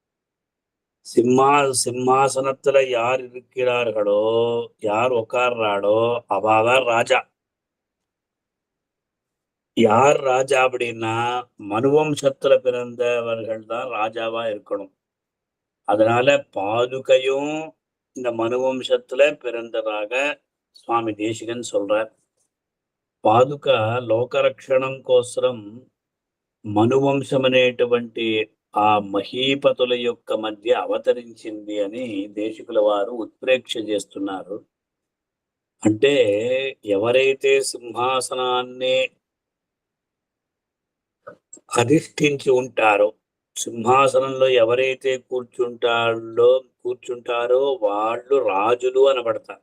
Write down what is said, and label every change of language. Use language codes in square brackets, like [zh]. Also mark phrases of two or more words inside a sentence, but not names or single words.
[ta] சிம்மாசனத்துல யார் இருக்கிறார்களோ, யார் உட்கார்றாளோ அவாதான் ராஜா. யார் ராஜா அப்படின்னா மனுவம்சத்துல பிறந்தவர்கள் தான் ராஜாவா இருக்கணும். அதனால பாதுகையும் இந்த மனுவம்சத்துல பிறந்ததாக சுவாமி தேசிகன் சொல்றார். [te] పాదుక లోకరక్షణం కోసం మనువంశం అనేటువంటి ఆ మహీపతుల యొక్క మధ్య అవతరించింది అని దేశికుల వారు ఉత్ప్రేక్ష చేస్తున్నారు. అంటే ఎవరైతే సింహాసనాన్ని అధిష్ఠించి ఉంటారో, సింహాసనంలో ఎవరైతే కూర్చుంటారో వాళ్ళు రాజులు అనబడతారు.